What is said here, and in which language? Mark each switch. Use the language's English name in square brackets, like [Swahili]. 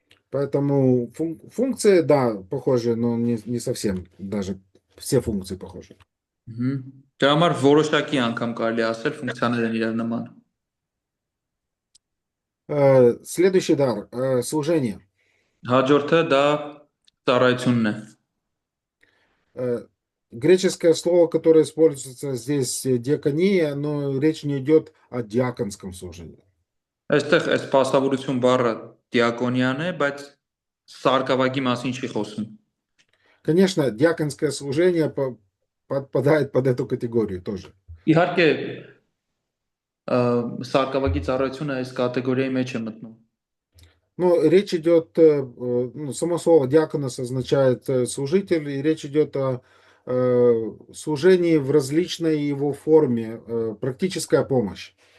[Russian] Поэтому функции, да, похожи, но не совсем. Даже все функции похожи. [Armenian] Դրա համար որոշակի անգամ կարելի է ասել ֆունկցիաներ են իրար նման։ [Russian] Следующий дар – служение. [Armenian] Հաջորդը դա ծառայությունն է։ [Russian] Греческое слово, которое используется здесь, диакония, но речь не идет о диаконском служении. [Armenian] Այստեղ այս սպասավորություն բառը դիակոնիան է, բայց սարկավագի մասին չի խոսում։ [Russian] Конечно, диаконское служение подпадает под эту категорию тоже. [Armenian] Իհարկե սարկավագի ծառայությունը այս կատեգորիայի մեջ է մտնում։ [Russian] Но речь идет, само слово диаконос означает служитель, и речь идет о служении в различной его форме, практическая помощь.